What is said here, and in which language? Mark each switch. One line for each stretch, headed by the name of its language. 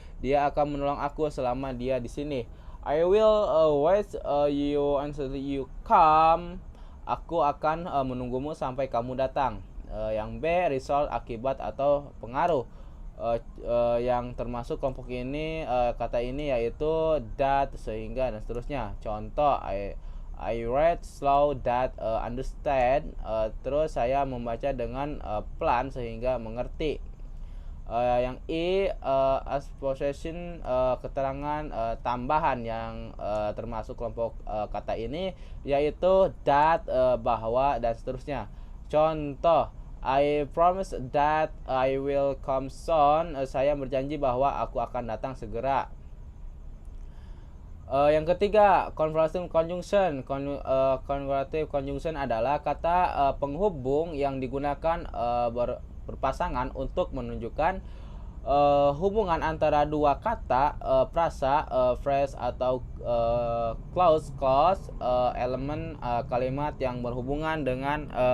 Indonesian: Dia akan menolong aku selama dia di sini.
English: I will wait you until you come.
Indonesian: Aku akan menunggumu sampai kamu datang. Yang B, result, akibat atau pengaruh. Yang termasuk kelompok ini kata ini yaitu that, sehingga, dan seterusnya.
English: Contoh, I read slow that understand.
Indonesian: Terus saya membaca dengan pelan sehingga mengerti. Yang I, as possession, keterangan tambahan yang termasuk kelompok kata ini yaitu that, bahwa, dan seterusnya.
English: Contoh, I promise that I will come soon.
Indonesian: Saya berjanji bahwa aku akan datang segera. Yang ketiga, conversative conjunction. Conversative conjunction adalah kata penghubung yang digunakan berpasangan untuk menunjukkan hubungan antara dua kata, frasa, phrase, atau clause, elemen kalimat yang berhubungan dengan